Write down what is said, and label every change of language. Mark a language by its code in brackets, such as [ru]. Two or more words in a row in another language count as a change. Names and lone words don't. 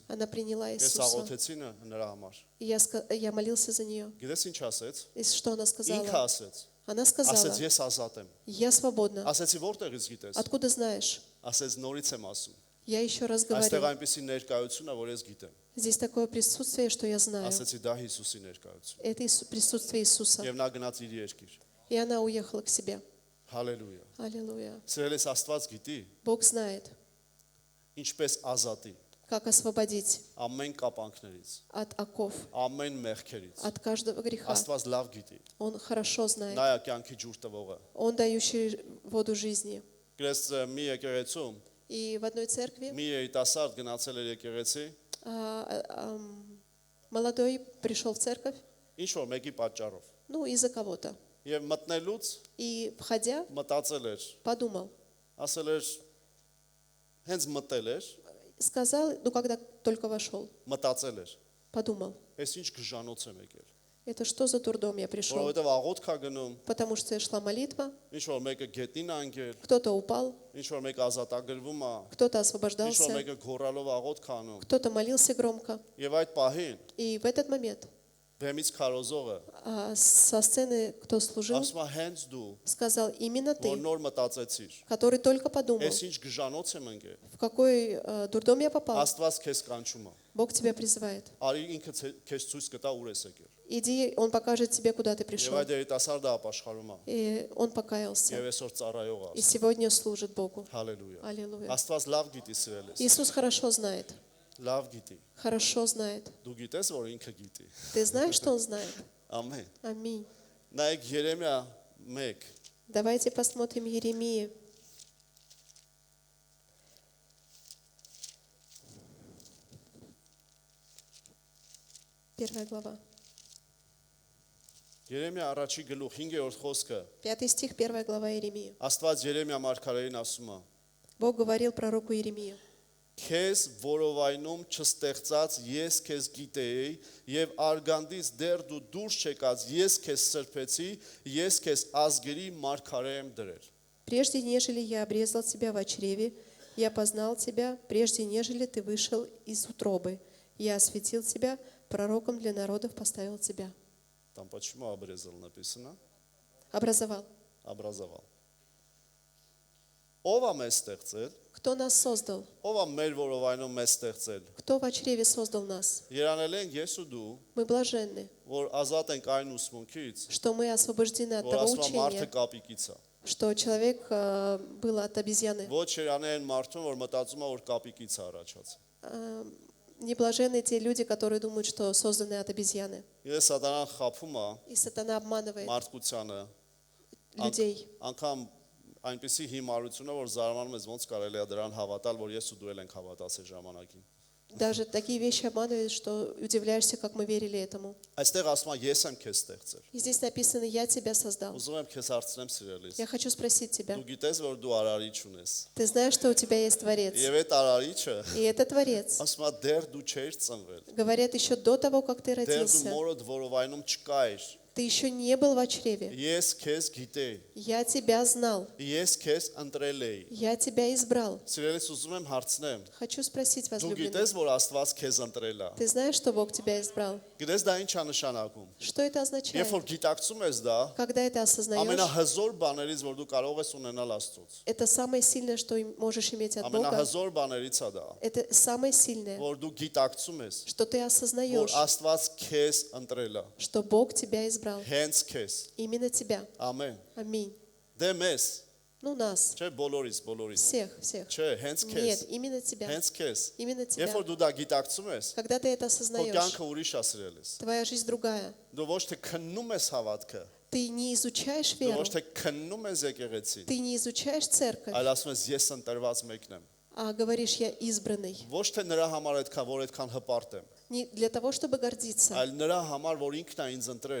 [ru] Она приняла [hy] Ես [ru] Иисуса. [hy] աղոթեցի նրա համար։ [ru] И я молился за нее. [hy] Գիտես ինչ ասեց։ [ru] И что она [hy] Ինքը [ru] сказала? [hy] ասեց, [ru] Она сказала, [hy] Ասեց ես ազատ եմ։ [ru] я свободна. [hy] Ասեցի որտեղից գիտես։ [ru] Откуда знаешь? [hy] Ասեց նորից եմ ասում։ [ru] Я еще раз [hy] Այստեղ [ru] говорю. [hy] այնպեսի ներկայություն է, որ ես գիտեմ։ [ru] Здесь такое присутствие, что я знаю. [hy] Ասեցի դա Հիսուսի ներկայություն։ [ru] Это присутствие Иисуса. [hy] Եվ նա գնաց իր երկիր։ [ru] И она уехала к себе. [hy] Հալելույա։ [ru] Аллилуйя. [hy] Սիրելիս Աստված գիտի [ru] Бог знает, [hy] ինչպես ազատի [ru] как освободить [hy] ամեն կապանքներից, [ru] от оков, [hy] ամեն մեղքերից։ [ru] от каждого греха. [hy] Աստված լավ գիտի։ [ru] Он хорошо знает. [hy] Նա է կյանքի ջուր տվողը։ [ru] Он дающий воду жизни. [hy] Գրես մի եկեղեցում [ru] И в одной церкви [hy] մի երիտասարդ գնացել էր եկեղեցի, [ru] молодой пришел в церковь, [hy] ինչ որ մեկի պատճառով։ [ru] ну, из-за кого-то. [hy] Եվ մտնելուց [ru] И, входя, [hy] մտածել էր, [ru] подумал, [hy] ասել էր, հենց մտել էր, [ru] сказал, ну, когда только вошел, [hy] մտածել էր, [ru] подумал, [hy] ես ինչ գժանոց եմ եկել։ [ru] это что за дурдом я пришел? [hy] Որովհետև աղոթք է գնում, [ru] Потому что шла молитва, [hy] ինչ որ մեկը գետնին է անգել, [ru] кто-то упал, [hy] ինչ որ մեկը ազատագրվում է, [ru] кто-то [hy] ինչ որ [ru] освобождался, [hy] մեկը գոռալով աղոթք անում։ [ru] кто-то молился громко. [hy] Եվ այդ պահին [ru] И в этот момент [hy] բեմից քարոզողը [ru] со сцены, кто служил, [hy] ասում է հենց դու, [ru] сказал, именно [hy] որ [ru] ты, [hy] նոր մտածեցիր, [ru] который только подумал, [hy] ես ինչ գժանոց եմ ընկել, [ru] в какой дурдом я попал. [hy] Աստված քեզ կանչում է։ [ru] Бог тебя призывает. [hy] Արի ինքը քեզ ցույց կտա ուր ես եկել։ [ru] Иди, Он покажет тебе, куда ты [hy] Եվ [ru] пришел. [hy] այդ երիտասարդը ապաշխարում է։ [ru] И он покаялся. [hy] Եվ այսօր ծառայող [ru] И [hy] է։ [ru] сегодня служит Богу. [hy] Հալելույա։ [ru] Аллилуйя. [hy] Աստված լավ գիտի սիրելես։ [ru] Иисус хорошо знает. [hy] Լավ գիտի։ [ru] Хорошо знает. [hy] Դու գիտես, որ ինքը գիտի։ [ru] Ты знаешь, что Он знает? [hy] Ամեն։ [ru] Аминь. [hy] Նայեք Երեմիա 1 [ru] Давайте посмотрим Еремии. Первая глава. [hy] Երեմիա առաջի գլուխ 5-րդ խոսքը [ru] 5 стих, 1 глава Иеремии. [hy] Աստված Երեմիա մարգարեին ասում է. [ru] Бог говорил пророку Иеремии. [hy] Քեզ որովայնում չստեղծած ես քեզ գիտեի եւ արգանդից դեռ դու դուրս չեկած ես քեզ սրբեցի ես քեզ ազգերի մարգարե եմ դրել։ [ru] Прежде нежели я обрезал тебя в чреве, я познал тебя, прежде нежели ты вышел из утробы. Я осветил тебя, пророком для народов поставил тебя. Там почему обрезал написано? Образовал. Образовал. [hy] Ով է մեզ ստեղծել? [ru] Кто нас создал? [hy] Ով է մեր որովայնում մեզ ստեղծել։ [ru] Кто в чреве создал нас? [hy] Երանել ենք ես ու դու, [ru] Мы блаженны, [hy] որ ազատ ենք այն ուսմունքից, [ru] что мы освобождены от [hy] որ [ru] того [hy] ասում է մարդը [ru] учения, [hy] կապիկից է։ [ru] что человек был от обезьяны. [hy] Ոչ երանել են մարդուն, որ մտածում է որ կապիկից է առաջացել։ [ru] Не блаженны те люди, которые думают, что созданы от обезьяны. [hy] Ես սատանան խափում է [ru] И сатана обманывает [hy] մարդկությանը, [ru] людей. [hy] անգամ այնպեսի հիմարությունը, որ զարմանում ես ոնց կարելի է դրան հավատալ, որ ես ու դու էլ ենք հավատացել ժամանակին։ [ru] Даже такие вещи обманывают, что удивляешься, как мы верили этому. [hy] Այստեղ ասում է ես եմ քեզ ստեղծել։ [ru] И здесь написано, я тебя создал. [hy] Ուզում եմ քեզ հարցնեմ սիրելիս։ [ru] Я хочу спросить тебя. [hy] Դու գիտես, որ դու արարիչ ունես։ [ru] Ты знаешь, что у тебя есть Творец? [hy] Եվ այդ արարիչը [ru] И это Творец. [hy] ասում է դեռ դու չէիր ծնվել։ [ru] Говорят, еще до того, как ты [hy] Դեռ դու [ru] родился, [hy] մորդ որովայնում չկայր։ [ru] ты еще не был в чреве. [hy] Ես քեզ գիտեի։ [ru] Я тебя знал. [hy] Ես քեզ ընտրել էի։ [ru] Я тебя избрал. [hy] Սիրելիս ուզում եմ հարցնեմ։ [ru] Хочу спросить, [hy] Դու [ru] возлюбленный. [hy] գիտես, որ Աստված քեզ ընտրել է։ [ru] Ты знаешь, что Бог тебя избрал? [hy] Գիտես դա ինչ է նշանակում։ [ru] Что это [hy] Երբ [ru] означает? [hy] որ գիտակցում ես դա, [ru] Когда это осознаешь, [hy] ամենահզոր բաներից, որ դու կարող ես ունենալ Աստծոց։ [ru] это самое сильное, что можешь иметь от Бога. [hy] Ամենահզոր բաներից է դա, [ru] Это самое сильное, [hy] որ դու գիտակցում ես, [ru] что ты [hy] որ [ru] осознаешь, [hy] Աստված քեզ ընտրել է։ [ru] что Бог тебя избрал. [hy] Հենց քեզ։ [ru] Именно тебя. [hy] Ամեն։ [ru] Аминь. [hy] Դե մեզ, [ru] Ну, нас. [hy] չէ բոլորից։ [ru] Всех. [hy] Չէ, հենց [ru] Нет, [hy] քեզ։ [ru] именно тебя. [hy] Հենց քեզ։ [ru] Именно [hy] Երբ [ru] тебя. [hy] որ դու դա գիտակցում ես, [ru] Когда ты это [hy] քո [ru] осознаешь, [hy] կյանքը ուրիշ է սիրելիս։ [ru] твоя жизнь другая. [hy] Դու ոչ թե քննում ես հավատքը, [ru] Ты не изучаешь [hy] դու [ru] веру, [hy] ոչ թե քննում ես եկեղեցին, [ru] ты не изучаешь церковь, [hy] այլ ասում ես ես ընտրված մեկն եմ։ [ru] а говоришь, я избранный. [hy] Ոչ թե նրա համար այդքան, որ այդքան հպարտ եմ, [ru] Не для того, чтобы гордиться, [hy] այլ նրա համար, որ ինքն է ինձ ընտրել։